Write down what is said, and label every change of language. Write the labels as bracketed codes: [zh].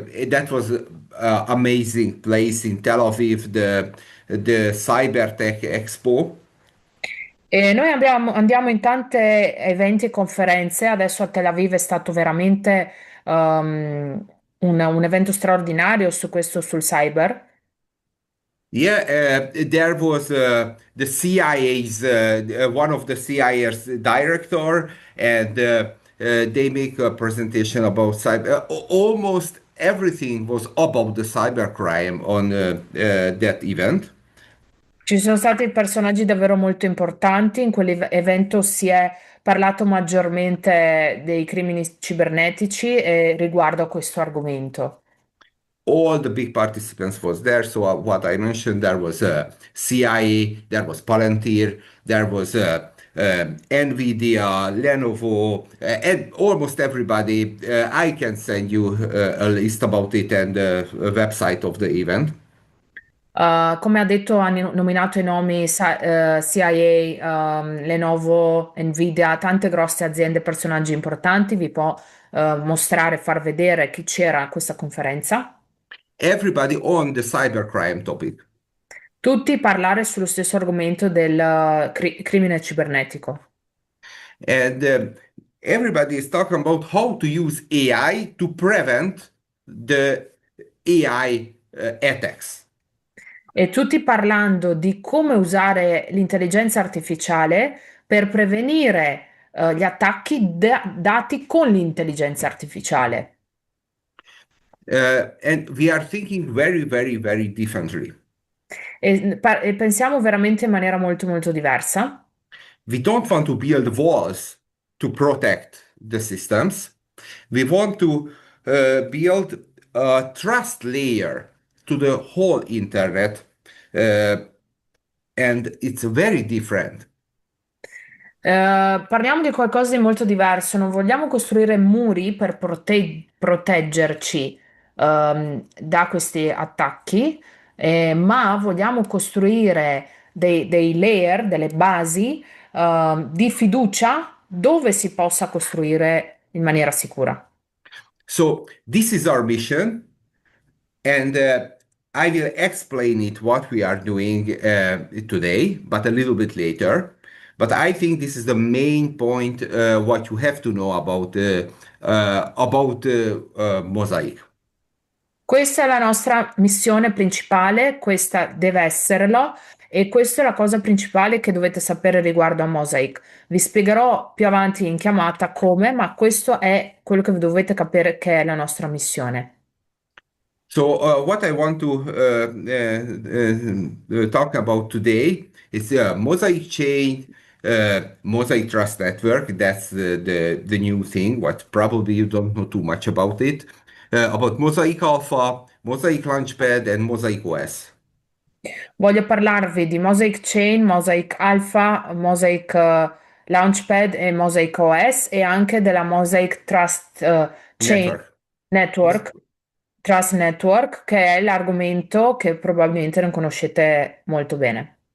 [en] That was amazing place in Tel Aviv, the Cybertech Expo. [it] E noi andiamo in tante eventi e conferenze. Adesso a Tel Aviv è stato veramente un evento straordinario su questo, sul cyber. [en] Yeah, there was the CIA's one of the CIA's director, and they make a presentation about cyber. Almost everything was about the cybercrime on that event. [it] Ci sono stati personaggi davvero molto importanti. In quell'evento si è parlato maggiormente dei crimini cibernetici e riguardo a questo argomento. [en] All the big participants was there. So what I mentioned, there was CIA, there was Palantir, there was NVIDIA, Lenovo, and almost everybody. I can send you a list about it and a website of the event. [it] Come ha detto, ha nominato i nomi CIA, Lenovo, Nvidia, tante grosse aziende, personaggi importanti. Vi può mostrare, far vedere chi c'era a questa conferenza. [en] Everybody on the cybercrime topic. [it] Tutti parlare sullo stesso argomento del crimine cibernetico. [en] And everybody is talking about how to use AI to prevent the AI attacks. [it] E tutti parlando di come usare l'intelligenza artificiale per prevenire gli attacchi dati con l'intelligenza artificiale. [en] And we are thinking very, very, very differently. [it] E pensiamo veramente in maniera molto molto diversa. [en] We don't want to build walls to protect the systems. We want to build a trust layer to the whole internet, uh, and it's very different. [it] Parliamo di qualcosa di molto diverso. Non vogliamo costruire muri per proteggerci da questi attacchi, ma vogliamo costruire dei layer, delle basi di fiducia dove si possa costruire in maniera sicura. [en] So this is our mission, and I will explain it what we are doing today, but a little bit later. But I think this is the main point what you have to know about Mosaic. [it] Questa è la nostra missione principale, questa deve esserlo e questa è la cosa principale che dovete sapere riguardo a Mosaic. Vi spiegherò più avanti in chiamata come, ma questo è quello che dovete capire che è la nostra missione. [en] So what I want to talk about today is Mosaic chain, Mosaic Trust Network. That's the new thing. What probably you don't know too much about it. About Mosaic Alpha, Mosaic Launchpad, and Mosaic OS. [it] Voglio parlarvi di Mosaic Chain, Mosaic Alpha, Mosaic Launchpad e Mosaic OS e anche della Mosaic Trust Chain Network. Network, Trust Network, che è l'argomento che probabilmente non conoscete molto bene.